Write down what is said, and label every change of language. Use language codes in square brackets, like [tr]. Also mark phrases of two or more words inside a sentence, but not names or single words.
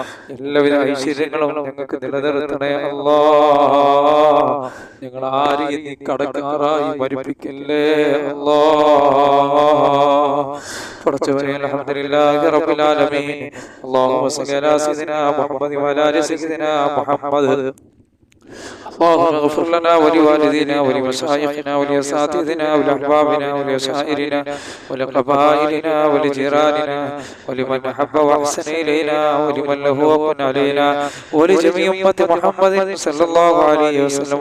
[ml] എല്ലാവിധ ഐശ്വര്യങ്ങളും ഞങ്ങൾക്ക് നിലനിർത്തണേ അല്ലാഹ്. ഞങ്ങൾ ആരെയും നീ കടക്കാറായി മരിപ്പിക്കല്ലേ അല്ലാഹ്. [ar] പടച്ചവനെ, الحمد لله رب العالمين. اللهم صل على سيدنا محمد وعلى آل سيدنا محمد. اللهم اغفر لنا ولوالدينا ولمشايخنا ولأساتذتنا ولأحبابنا ولشائرنا ولقبائلنا ولجيراننا ولمن أحب وأحسن إلينا ولمن له وكن علينا ولجميع أمة محمد صلى الله عليه وسلم.